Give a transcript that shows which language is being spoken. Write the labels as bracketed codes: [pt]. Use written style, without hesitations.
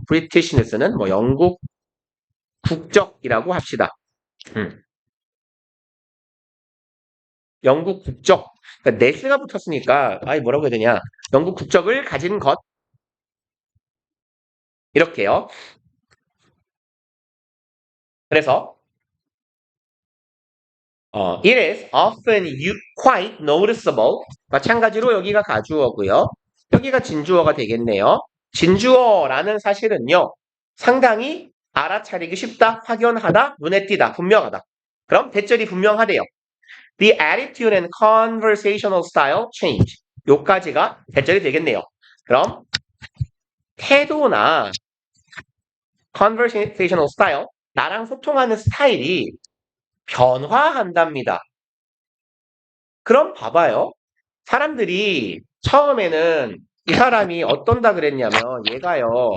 [ko] Britishess는 뭐 영국 국적이라고 합시다. 영국 국적 그러니까 네스가 붙었으니까 뭐라고 해야 되냐 영국 국적을 가진 것 이렇게요. 그래서 [en] it is often quite noticeable. [ko] 마찬가지로 여기가 가주어고요. 여기가 진주어가 되겠네요. 진주어라는 사실은요. 상당히 알아차리기 쉽다, 확연하다, 눈에 띄다, 분명하다. 그럼 대절이 분명하대요. [en] The attitude and conversational style change. [ko] 요까지가 대절이 되겠네요. 그럼 태도나 [en] conversational style, [ko] 나랑 소통하는 스타일이 변화한답니다. 그럼 봐봐요. 사람들이 처음에는 이 사람이 어떤다 그랬냐면 얘가요.